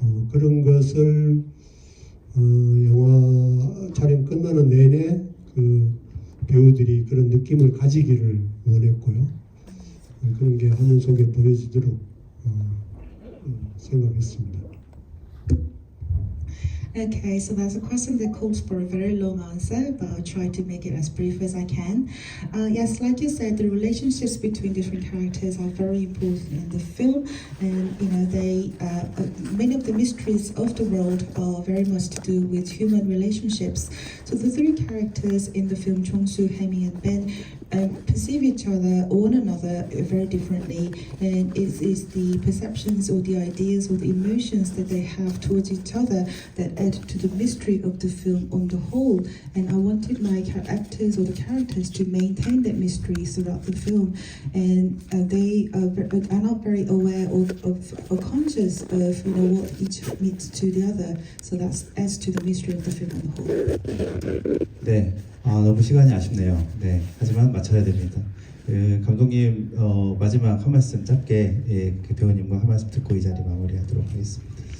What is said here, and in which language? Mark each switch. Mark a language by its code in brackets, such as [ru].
[ko] 그런 것을 영화 촬영 끝나는 내내 그 배우들이 그런 느낌을 가지기를 원했고요. 그런 게 화면 속에 보여지도록 생각했습니다. [en] Okay, so that's a question that calls for a very long answer, but I'll try to make it as brief as I can. Yes, like you said, the relationships between different characters are very important in the film, and they many of the mysteries of the world are very much to do with human relationships. So the three characters in the film, Chong-soo, Hemi, and Ben, perceive each other or one another very differently, and it is the perceptions or the ideas or the emotions that they have towards each other that add to the mystery of the film on the whole. And I wanted my actors or the characters to maintain that mystery throughout the film, and they are not very aware or conscious of what each means to the other. So that's adds to the mystery of the film on the whole. [ko] 네, 너무 시간이 아쉽네요. 네, 하지만 맞춰야 됩니다. 감독님 마지막 한 말씀 짧게 그 배우님과 한 말씀 듣고 이 자리 마무리하도록 하겠습니다.